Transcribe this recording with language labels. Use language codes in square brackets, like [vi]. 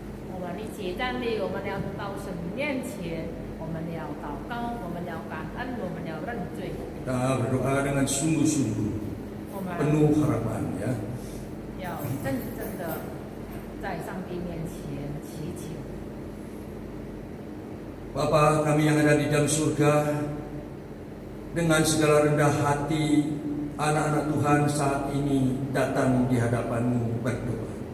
[zh] 我们一起站立，我们要到神面前，我们要祷告，我们要感恩，我们要认罪。 [id] Kita berdoa dengan sungguh-sungguh, [zh] 我们 [id] penuh harapan ya. [zh] 要真正的在上帝面前祈求。 [id] Bapa kami yang ada di dalam surga, dengan segala rendah hati anak-anak Tuhan saat ini datang di hadapan-Mu berdoa.